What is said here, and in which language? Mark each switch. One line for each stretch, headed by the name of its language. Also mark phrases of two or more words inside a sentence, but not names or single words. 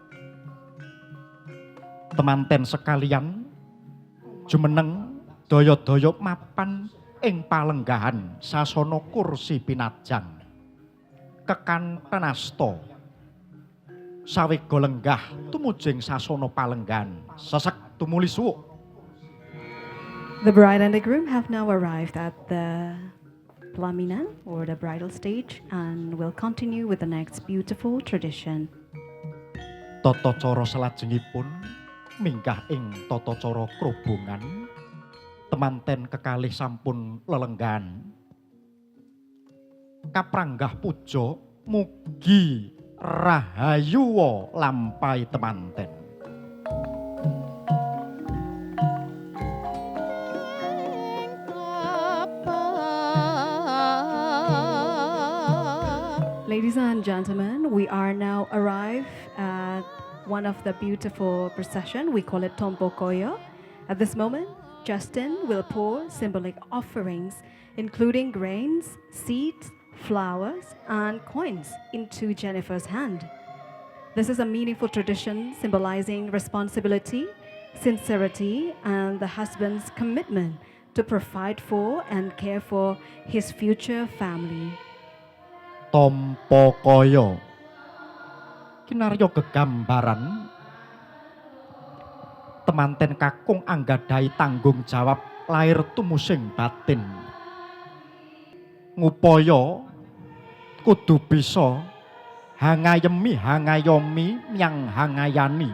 Javanese: Temanten sekalian jumeneng daya-daya mapan ing palenggahan sasana kursi pinajang. Kekanten asta sawega lenggah tumuju ing sasana palenggahan sesek tumuli suwuk.
English: The bride and the groom have now arrived at the pelaminan or the bridal stage and will continue with the next beautiful tradition.
Javanese: Tata cara salajengipun minggah ing tata cara krobongan. Temanten kekalih sampun lelenggan. Kapranggah puja mugi rahayu lampai temanten.
English: Ladies and gentlemen, we are now arrived at one of the beautiful procession. We call it Tompokoyo. At this moment, Justin will pour symbolic offerings, including grains, seeds, flowers, and coins into Jennifer's hand. This is a meaningful tradition symbolizing responsibility, sincerity, and the husband's commitment to provide for and care for his future family.
Javanese: Tompokoyo kinarya gegambaran temanten kakung anggadhahi tanggung jawab lair tumusing batin. Ngupaya kudu bisa hangayomi nyang hangayani.